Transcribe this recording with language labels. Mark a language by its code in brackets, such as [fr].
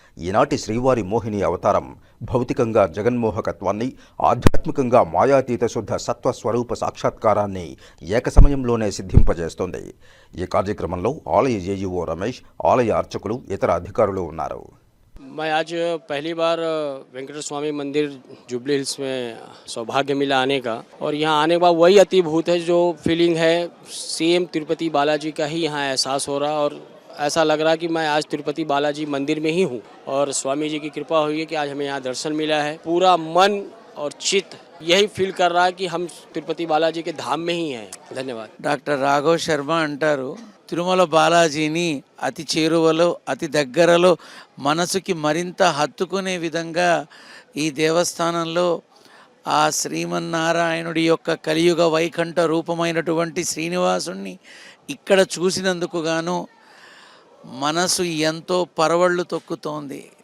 [te] ఈనాటి శ్రీవారి మోహిని అవతారం భౌతికంగా జగన్మోహకత్వాన్ని, ఆధ్యాత్మికంగా మాయాతీత శుద్ధ సత్వస్వరూప సాక్షాత్కారాన్ని ఏకసమయంలోనే సిద్ధింపజేస్తోంది. ఈ కార్యక్రమంలో ఆలయ ఏఈఓ రమేష్, ఆలయ అర్చకులు, ఇతర అధికారులు ఉన్నారు. [hi] मैं आज पहली बार वेंकटेश्वर स्वामी मंदिर जुबली हिल्स में सौभाग्य मिला आने का, और यहाँ आने के बाद वही अतिभूत है जो फीलिंग है, सेम तिरुपति बालाजी का ही यहाँ एहसास हो रहा, और ऐसा लग रहा कि मैं आज तिरुपति बालाजी मंदिर में ही हूँ, और स्वामी जी की कृपा हुई है कि आज हमें यहाँ दर्शन मिला है. पूरा मन और चित्त यही फील कर रहा है कि हम तिरुपति बालाजी के धाम में ही हैं. धन्यवाद. [te] డాక్టర్ రాఘవ్ శర్మ అంటారు, తిరుమల బాలాజీని అతి చేరువలో, అతి దగ్గరలో, మనసుకి మరింత హత్తుకునే విధంగా ఈ దేవస్థానంలో ఆ శ్రీమన్నారాయణుడి యొక్క కలియుగ వైకుంఠ రూపమైనటువంటి శ్రీనివాసుణ్ణి ఇక్కడ చూసినందుకు గాను మనసు ఎంతో పరవళ్ళు తొక్కుతోంది.